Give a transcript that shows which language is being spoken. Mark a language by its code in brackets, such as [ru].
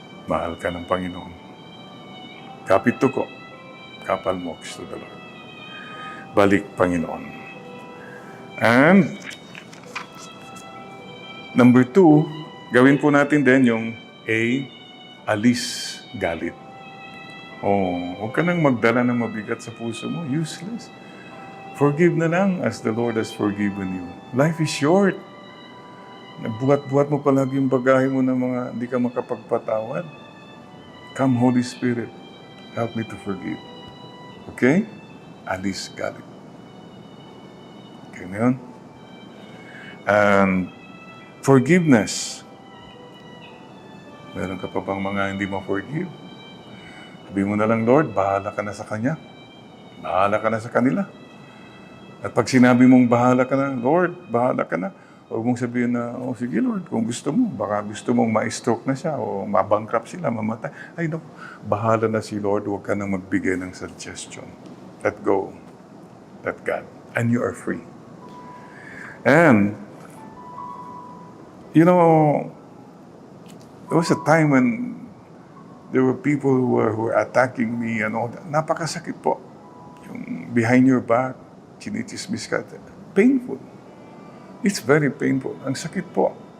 [tl] Mahal ka ng Panginoon. Kapit ko, kapal moks to the Lord. Balik, Panginoon. And number 2, gawin po natin din yung alis galit. Huwag ka nang magdala ng mabigat sa puso mo. [en] Useless. Forgive na lang as the Lord has forgiven you. Life is short. [tl] Nagbuhat-buhat mo palagi yung bagahe mo ng mga hindi ka makapagpatawad. [en] Come, Holy Spirit. Help me to forgive. Okay? [tl] Alis galit. Okay na yun? [en] And forgiveness. [tl] Meron ka pa bang mga hindi mo forgive? Sabi mo na lang, Lord, bahala ka na sa Kanya. Bahala ka na sa kanila. At pag sinabi mong bahala ka na, Lord, bahala ka na, huwag mong sabihin na, sige Lord, kung gusto mo, baka gusto mong ma-stroke na siya o mabankrupt sila, mamatay. Ay, no, bahala na si Lord, huwag ka nang magbigay ng suggestion. [en] Let go. Let God. And you are free. And, you know, there was a time when there were people who were attacking me and all that. [tl] Napakasakit po. Yung [en] behind your back, [tl] chinichismis ka. [en] Painful. It's very painful. [tl] Ang sakit po.